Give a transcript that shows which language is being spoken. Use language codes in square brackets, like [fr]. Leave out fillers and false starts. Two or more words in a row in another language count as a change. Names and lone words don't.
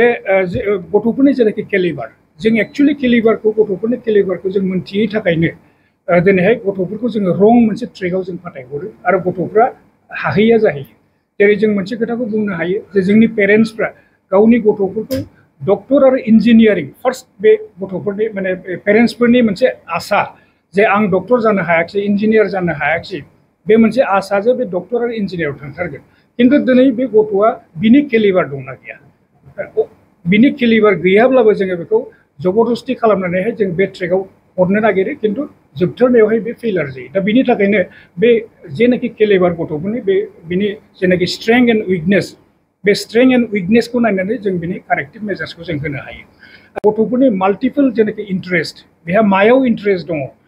[brx] गथ'फोरनि जेनाखि केलिबार जों एक्चुअली केलिबारखौ गथ'फोरनि केलिबारखौ जों मोनथियै थाखायनो दिनैहाय गथ'फोरखौ जोङो रं मोनसे ट्रेकआव जों फाथायहरो आरो गथ'फ्रा हाहैया जाहैयो जेरै जों मोनसे खोथाखौ बुंनो हायो जे जोंनि पेरेन्टसफ्रा गावनि गथ'फोरखौ डक्टर और इंजीनियरिंग फर्स्ट बे गथ'फोरनि माने पेरेन्टसफोरनि मोनसे आशा जे आं डक्टर जानो हायाखै इंजीनियर जानो हायाखै बे मोनसे आशा जे बे डक्टर और इंजीनियर थांथारगोन किन्तु दिनै बे गथ'आ बिनि केलिबार दंना गैया बिनि केलिबार गैयाब्लाबो जोङो बेखौ जबरदस्ति खालामनानैहाय जों बे ट्रेकआव हरनो नागिरो किन्तु जोबथारनायावहाय बे फेलार जायो दा बिनि थाखायनो बे जेनाखि केलिबार गथ'फोरनि बे बिनि जेनाखि [en] strength and weakness [brx] बे [en] strength and weaknessখৌ [brx] नायनानै जों बिनि [en] corrective measuresखौ [brx] जों होनो हायो गथ'फोरनि माल्टिपल जेनाखि इन्टारेस्ट बेहा मायाव इन्टारेस्ट दङ